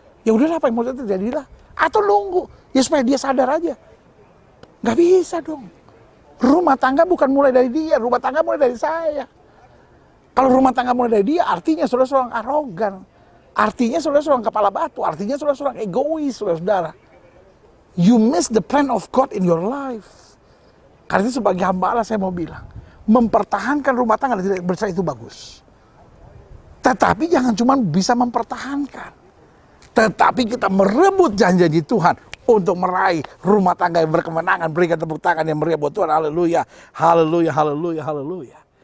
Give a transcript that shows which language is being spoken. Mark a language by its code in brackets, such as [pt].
[id] Ya udahlah apa yang mau terjadilah. Atau nunggu. Ya supaya dia sadar aja. Gak bisa dong. Rumah tangga bukan mulai dari dia. Rumah tangga mulai dari saya. Kalau rumah tangga mulai dari dia artinya saudara seorang arogan. Artinya saudara seorang kepala batu, artinya saudara seorang egois, saudara. [en] You miss the plan of God in your life. [id] Karena itu sebagai hamba Allah saya mau bilang, mempertahankan rumah tangga dan tidak bercerai itu bagus. Tetapi jangan cuma bisa mempertahankan, tetapi kita merebut janji Tuhan untuk meraih rumah tangga yang berkemenangan. Berikan tepuk tangan yang meriah buat Tuhan. Haleluya, haleluya, haleluya, haleluya.